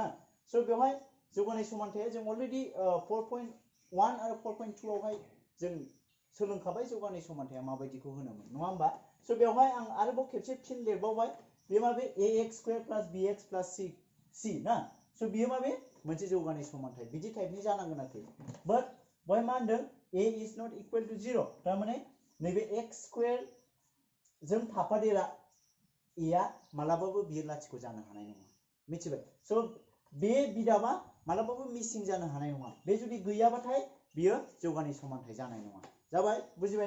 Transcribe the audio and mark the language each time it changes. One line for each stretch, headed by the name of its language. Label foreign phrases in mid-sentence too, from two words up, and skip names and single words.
Bodo: स' बेवहाय जौगानाय समानथाया जों अलरेडि 4.1 आरो 4.2 आवहाय जों सोलोंखाबाय जौगानाय समानथाया माबायदिखौ होनोमोन नङा होमबा। स' बेवहाय आं आरोबाव खेबसे फिन लिरबावबाय बे माबे
English: ax square plus bx plus c
Bodo: ना। स' बियो माबे मोनसे जौगानाय समानथाय बिदि टाइपनि जानांगोन आरोखि। बाट बेवहाय मा होनदों
English: a is not equal to 0
Bodo: तारमाने नैबे
English: x square
Bodo: जों थाफादेरा a आ मालाबाबो बियो लाथिख' जानो हानाय नङा मिथिबाय। स' बे बिदामा मालाबाबो मिसिं जानो हानाय नङा। बे जुदि गैयाबाथाय बियो जौगानाय समानथाय जानाय नङा। जाबाय बुजिबायना।